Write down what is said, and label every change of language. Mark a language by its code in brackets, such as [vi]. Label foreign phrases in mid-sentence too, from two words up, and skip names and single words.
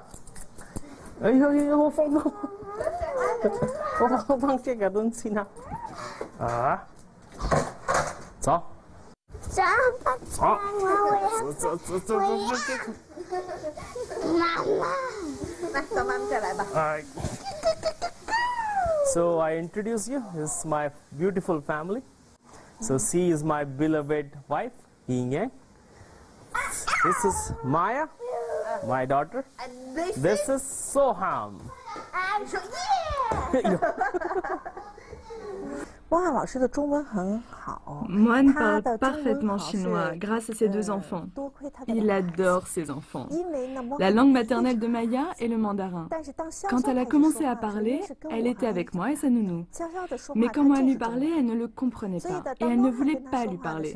[zh] 哎呦呦呦，我放这个东西呢。啊，走。走，走，走，走，走，妈妈，走，妈妈再来吧。 [en] So I introduce you. This is my beautiful family. So she is my beloved wife, Yin Yang. This is Maya, my daughter. This is Soham. [zh] 汪汉老师的中文很好。 [fr] Mohan parle parfaitement chinois grâce à ses deux enfants. Il adore ses enfants. La langue maternelle de Maya est le mandarin. Quand elle a commencé à parler, elle était avec moi et sa nounou. Mais quand moi lui parlais, elle ne le comprenait pas et elle ne voulait pas lui parler.